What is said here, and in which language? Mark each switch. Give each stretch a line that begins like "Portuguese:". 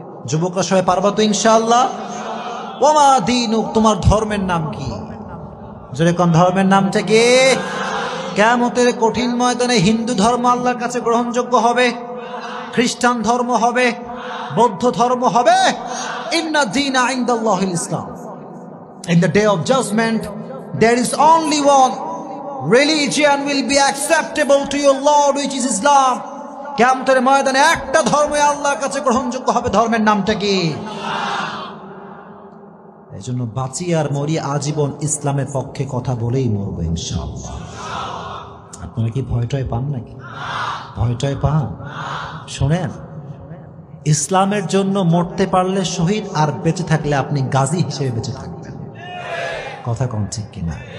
Bangla: যুবকরা সবাই পারবা তো ইনশাআল্লাহ?
Arabic: ওমা দীনুক,
Bangla: তোমার ধর্মের নাম কি? জোরে কোন ধর্মের নামটা কি? কিয়ামতের কঠিন ময়দানে হিন্দু ধর্ম আল্লাহর কাছে গ্রহণযোগ্য হবে, খ্রিস্টান ধর্ম হবে, বৌদ্ধ ধর্ম হবে।
Arabic: ইন্না দীনা ইনদাল্লাহিল ইসলাম।
English: In the day of judgment, there is only one religion will be acceptable to your Lord, which is Islam.
Bangla: কিয়ামতের ময়দানে একটা ধর্ম আল্লাহর কাছে গ্রহণযোগ্য হবে, ধর্মের নামটা কি? এজন্য বাঁচি আর মরি আজীবন ইসলামের পক্ষে কথা বলেই মরবো ইনশাআল্লাহ। আপনারা কি ভয়টয় পান নাকি? ভয়টয় পান? শোনেন, ইসলামের জন্য মরতে পারলে শহীদ, আর বেঁচে থাকলে আপনি গাজী হিসেবে বেঁচে থাকবেন। কথা কোন ঠিক কিনা?